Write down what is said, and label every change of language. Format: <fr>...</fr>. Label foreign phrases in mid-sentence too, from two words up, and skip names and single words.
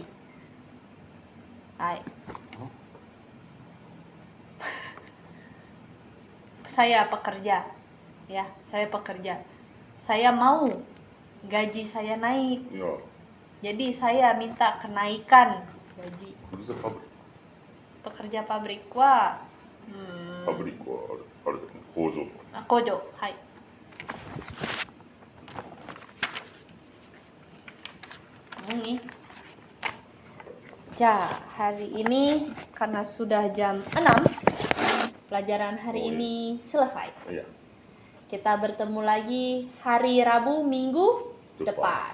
<id>Hai. Saya pekerja. Ya, saya pekerja. Saya mau gaji saya naik. Ya. Jadi saya minta kenaikan gaji. Kerja pabrik. Pekerja pabrik wa</id> <ja>パブリックはあれだね、工場とか。工場、はい.</ja> <id>Ini. Hari ini karena sudah jam 6, pelajaran hari ini selesai. Iya. Kita bertemu lagi hari Rabu minggu depan.</id>